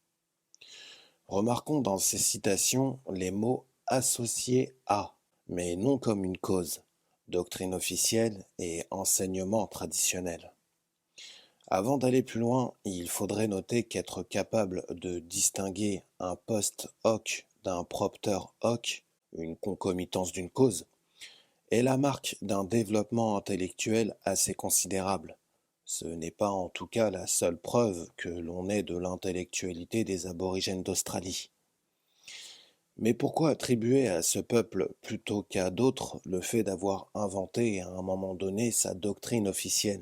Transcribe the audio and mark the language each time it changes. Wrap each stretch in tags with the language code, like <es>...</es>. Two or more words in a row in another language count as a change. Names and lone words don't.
<fr>Remarquons dans ces citations les mots associés à, mais non comme une cause, doctrine officielle et enseignement traditionnel. Avant d'aller plus loin, il faudrait noter qu'être capable de distinguer un</fr> <la>post hoc</la> <fr>d'un</fr> <la>propter hoc,</la> <fr>une concomitance d'une cause, est la marque d'un développement intellectuel assez considérable. Ce n'est pas en tout cas la seule preuve que l'on ait de l'intellectualité des aborigènes d'Australie. Mais pourquoi attribuer à ce peuple plutôt qu'à d'autres le fait d'avoir inventé à un moment donné sa doctrine officielle?</fr>